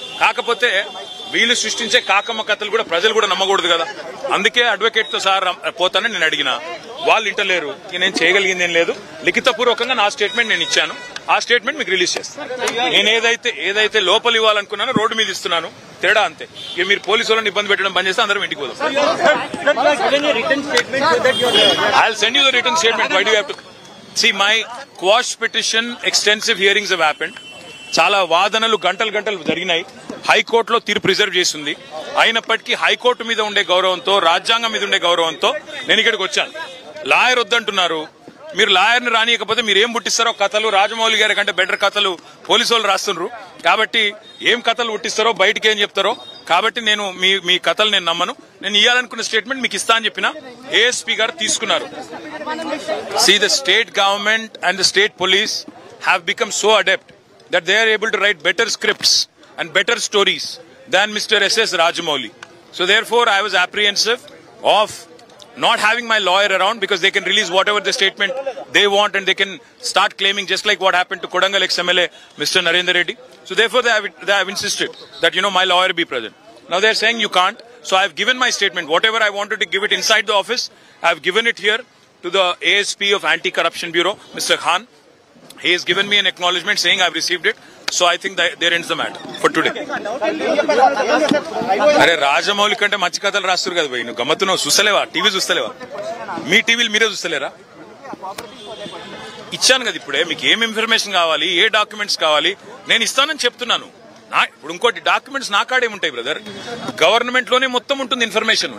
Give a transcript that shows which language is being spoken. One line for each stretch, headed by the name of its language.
Telugu: కాకపోతే వీళ్ళు సృష్టించే కాకమ్మ కథలు కూడా ప్రజలు కూడా నమ్మకూడదు కదా, అందుకే అడ్వకేట్ తో సహా పోతానని నేను అడిగిన, వాళ్ళు ఇంటలేరు. నేను చేయగలిగింది ఏం లేదు, లిఖితపూర్వకంగా నా స్టేట్మెంట్ నేను ఇచ్చాను, ఆ స్టేట్మెంట్ మీకు రిలీజ్ చేస్తాను. నేను ఏదైతే లోపల ఇవ్వాలనుకున్నానో రోడ్డు మీద ఇస్తున్నాను, తేడా అంతే. ఇక మీరు పోలీసు వాళ్ళని ఇబ్బంది పెట్టడం బంద్ చేస్తే అందరం ఇంటికి పోదాం.
English: I will send you the return statement. Why do you have to see my quash petition extensive hearings have happened.
Telugu: చాలా వాదనలు గంటలు జరిగినాయి. హైకోర్టులో తీర్పు రిజర్వ్ చేసింది. అయినప్పటికీ హైకోర్టు మీద ఉండే గౌరవంతో, రాజ్యాంగం మీద ఉండే గౌరవంతో నేను ఇక్కడికి వచ్చాను. లాయర్ వద్దంటున్నారు, మీరు లాయర్ని రానియకపోతే మీరు ఏం పుట్టిస్తారో కథలు రాజమౌళి గారి కంటే బెటర్ కథలు పోలీసు వాళ్ళు రాస్తున్నారు. కాబట్టి ఏం కథలు పుట్టిస్తారో బయటకి ఏం చెప్తారో, కాబట్టి నేను మీ కథలు నేను నమ్మను. నేను ఇవ్వాలనుకున్న స్టేట్మెంట్ మీకు ఇస్తా అని చెప్పిన ఏఎస్పీ గారు తీసుకున్నారు.
English: See, the state government and the state police have become so adept that they are able to write better scripts and better stories than Mr. S.S. Rajamouli. So therefore, I was apprehensive of not having my lawyer around because they can release whatever the statement they want and they can start claiming just like what happened to Kodangal ex-MLA Mr. Narendra Reddy. So therefore, they have insisted that, my lawyer be present. Now they are saying you can't. So I have given my statement. Whatever I wanted to give it inside the office, I have given it here to the ASP of Anti-Corruption Bureau, Mr. Khan. He has given me an acknowledgement saying I have received it. So I think that there ends the matter for today.
Telugu: అరే రాజమౌళి కంటే మంచి కథలు రాస్తారు కదా భయ్, నువ్వు గమ్మత్తున్నావు. చూస్తలేవా? TV చూస్తలేవా? మీ టీవీలు మీరే చూస్తలేరా? ఇచ్చాను కదా ఇప్పుడే. మీకు ఏం ఇన్ఫర్మేషన్ కావాలి, ఏ డాక్యుమెంట్స్ కావాలి నేను ఇస్తానని చెప్తున్నాను. ఇప్పుడు ఇంకోటి డాక్యుమెంట్స్ నా కాడే ఉంటాయి బ్రదర్. గవర్నమెంట్ లోనే మొత్తం ఉంటుంది ఇన్ఫర్మేషన్.